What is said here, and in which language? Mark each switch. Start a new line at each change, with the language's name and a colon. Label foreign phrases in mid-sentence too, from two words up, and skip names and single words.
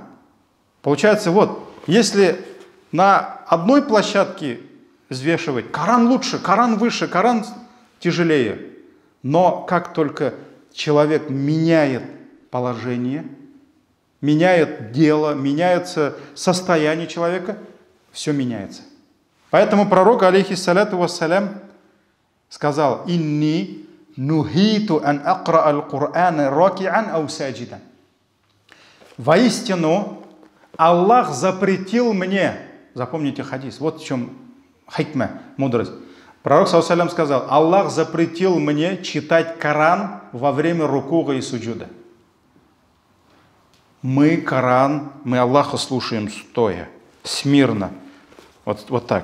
Russian: Получается, вот, если на одной площадке взвешивать, Коран лучше, Коран выше, Коран тяжелее. Но как только человек меняет положение, меняет дело, меняется состояние человека, все меняется. Поэтому пророк,
Arabic: عليه الصلاة والسلام,
Russian: сказал:
Arabic: «إني نهيت أن أقرأ القرآن راكعا أو ساجدا».
Russian: Воистину, Аллах запретил мне, запомните хадис, вот в чем хикма, мудрость. Пророк ﷺ сказал: Аллах запретил мне читать Коран во время рукуга и суджуда. Мы Коран, мы Аллаха слушаем стоя, смирно, вот так.